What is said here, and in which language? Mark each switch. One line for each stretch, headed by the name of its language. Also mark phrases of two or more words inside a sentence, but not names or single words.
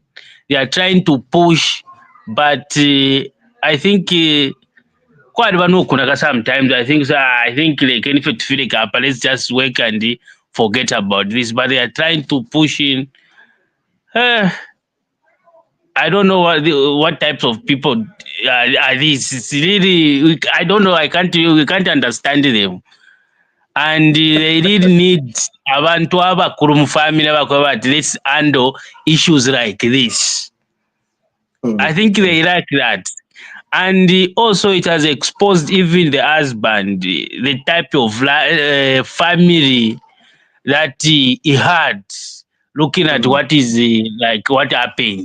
English: They are trying to push, but I think quite sometimes I think like anything to feel like let's just work and forget about this, but they are trying to push in. I don't know what types of people are these. It's really, I don't know. We can't understand them, and they really need
Bemba: abantu abakuru mu family abakuba bati
English: let's handle issues like this. I think they like that. And also it has exposed even the husband, the type of family that he had, looking at what is like what happened.